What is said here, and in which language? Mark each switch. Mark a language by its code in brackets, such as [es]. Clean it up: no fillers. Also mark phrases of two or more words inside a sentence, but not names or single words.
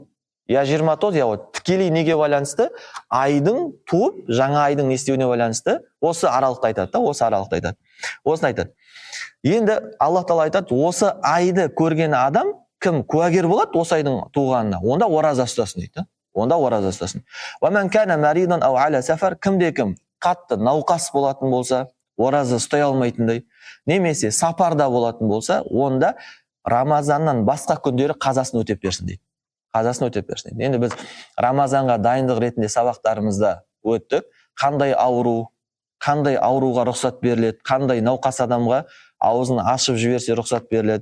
[kk] Я 29, я тікелей неге байланысты? Айдың туып, жаңа айдың естеуіне байланысты осы аралықты айтады. Осыны айтады. Енді Аллах Тағала айтады, осы айды көрген адам кім куәгер болады осы айдың туғанына? Онда ораза ұстасын дейді. Онда ораза ұстасын. [ar] وَمَنْ كَانَ مَرِيضًا أَوْ عَلَى سَفَرٍ. [kk] Кімде-кім қатты науқас болатын болса, ораза ұстай алмайтындай, немесе сапарда болатын болса, онда Рамазаннан басқа күндері қазасын өтеп берсін дейді. Енді біз Рамазанға дайындық ретінде сабақтарымызда өттік. Қандай ауруға рұқсат беріледі, қандай науқас адамға аузын ашып жіберсе рұқсат беріледі.